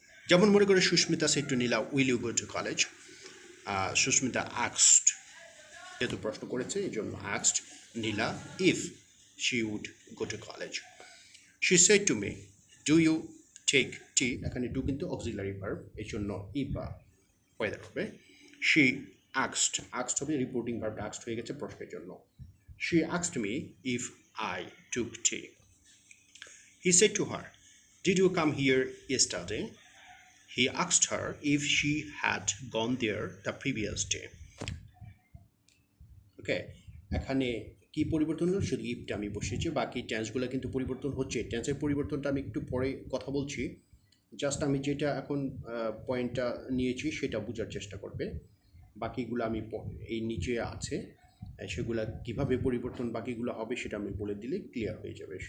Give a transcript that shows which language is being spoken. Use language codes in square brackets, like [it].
[bn] যেমন মনে করে [en] Susmita said to Nila will you go to college. Susmita আক্সড, [bn] যেহেতু প্রশ্ন করেছে এই জন্য [en] আক্সড Nila if she would go to college. She said to me do you take tea, [bn] এখানে ডু কিন্তু অক্সিলারি ভার্ব, এই জন্য ইফ বা ওয়েদার হবে। শি আক্সড হবে রিপোর্টিং ভার্ব, আক্সড হয়ে গেছে প্রশ্নের জন্য। [en] She asked me if I took tea. He said to her, did you come here yesterday? He asked her if she had gone there the previous day. [bn] Okay, এখানে কি পরিবর্তন হলো, শুধু ইফটা আমি বসেছি, বাকি টেন্সগুলো কিন্তু পরিবর্তন হচ্ছে। টেন্সের পরিবর্তনটা আমি একটু পরে কথা বলছি, জাস্ট আমি যেটা এখন পয়েন্টটা নিয়েছি সেটা বোঝার চেষ্টা করবে। বাকিগুলো আমি এই নিচে আছে, সেগুলা কীভাবে পরিবর্তন বাকিগুলো হবে সেটা আমি বলে দিলে ক্লিয়ার হয়ে যাবে।